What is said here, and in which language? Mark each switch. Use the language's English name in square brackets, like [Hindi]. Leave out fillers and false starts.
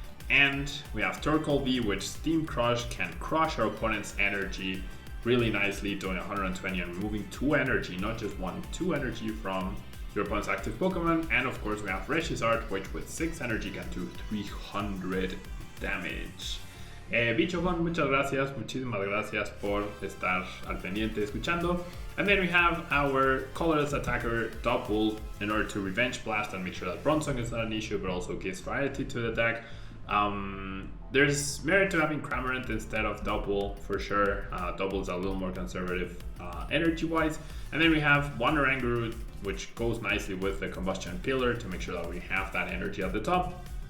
[English] And we have Torkoal V, which Steam Crush can crush our opponent's energy really nicely, doing 120 and removing 2 energy, not just 1, 2 energy from your opponent's active Pokemon. And of course we have Reshiram, which with 6 energy can do 300 damage. [Spanish] Bichofon, muchas gracias, muchísimas gracias por estar al pendiente escuchando. [English] And then we have our colorless attacker Dubwool in order to Revenge Blast and make sure that Bronzong is not an issue, but also gives variety to the deck. There's merit to having Cramorant instead of Dubwool for sure. Dubwool's a little more conservative energy wise. And then we have Wanderanguru, which goes nicely with the Combustion Pillar to make sure that we have that energy at the top.